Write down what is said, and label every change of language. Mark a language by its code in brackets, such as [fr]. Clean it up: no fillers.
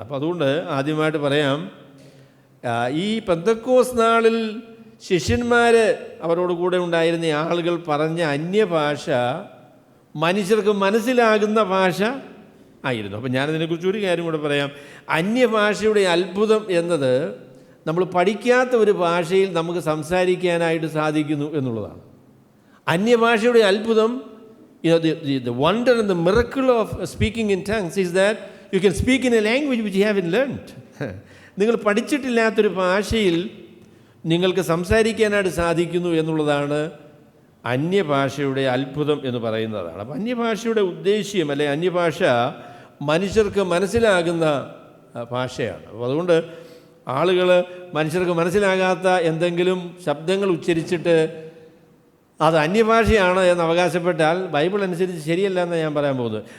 [ml] അപ്പോൾ അതുകൊണ്ട് ആദ്യമായിട്ട് പറയാം, ഈ പെന്തക്കോസ്ത് നാളിൽ ശിഷ്യന്മാർ അവരോട് കൂടെ ഉണ്ടായിരുന്ന ആളുകൾ പറഞ്ഞ അന്യഭാഷ മനുഷ്യർക്ക് മനസ്സിലാകുന്ന ഭാഷ ആയിരുന്നു. അപ്പോൾ ഞാനതിനെക്കുറിച്ച് ഒരു കാര്യം കൂടെ പറയാം. അന്യഭാഷയുടെ അത്ഭുതം എന്നത് നമ്മൾ പഠിക്കാത്ത ഒരു ഭാഷയിൽ നമുക്ക് സംസാരിക്കാനായിട്ട് സാധിക്കുന്നു എന്നുള്ളതാണ്. അന്യഭാഷയുടെ അത്ഭുതം, [en] the wonder and the miracle of speaking in tongues is that you can speak in a language which you haven't learned. [ml] നിങ്ങൾ പഠിച്ചിട്ടില്ലാത്തൊരു ഭാഷയിൽ നിങ്ങൾക്ക് സംസാരിക്കാനായിട്ട് സാധിക്കുന്നു എന്നുള്ളതാണ് അന്യഭാഷയുടെ അത്ഭുതം എന്ന് പറയുന്നതാണ്. അപ്പം അന്യഭാഷയുടെ ഉദ്ദേശ്യം, അല്ലെ അന്യഭാഷ മനുഷ്യർക്ക് മനസ്സിലാകുന്ന ഭാഷയാണ്. അപ്പോൾ അതുകൊണ്ട് ആളുകൾ മനുഷ്യർക്ക് മനസ്സിലാകാത്ത എന്തെങ്കിലും ശബ്ദങ്ങൾ ഉച്ചരിച്ചിട്ട് അത് അന്യഭാഷയാണ് എന്ന് അവകാശപ്പെട്ടാൽ ബൈബിൾ അനുസരിച്ച് ശരിയല്ല എന്ന് ഞാൻ പറയാൻ പോകുന്നത്.